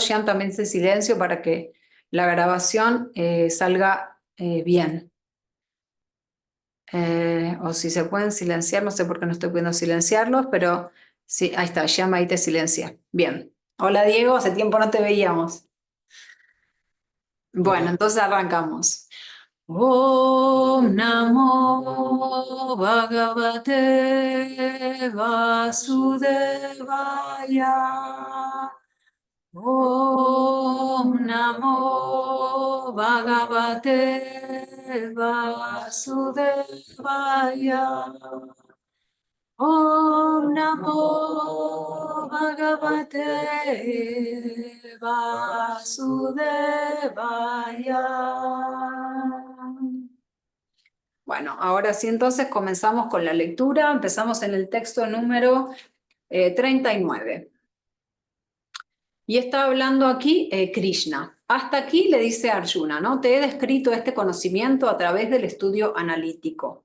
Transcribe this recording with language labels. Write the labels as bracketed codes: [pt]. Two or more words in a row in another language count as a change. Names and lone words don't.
[es] Jean también se silencio para que la grabación salga bien. O si se pueden silenciar, no sé por qué no estoy pudiendo silenciarlos, pero sí, ahí está, Jean ahí te silencia. Bien. Hola Diego, hace tiempo no te veíamos. Bueno, Hola. entonces arrancamos. [sa] ॐ नमो भगवते वासुदेवाय. ॐ नमो भगवते वासुदेवाय. ॐ नमो भगवते वासुदेवाय. [es] Bueno, ahora sí entonces comenzamos con la lectura. Empezamos en el texto número 39. Y está hablando aquí Krishna. Hasta aquí le dice Arjuna, ¿no? Te he descrito este conocimiento a través del estudio analítico.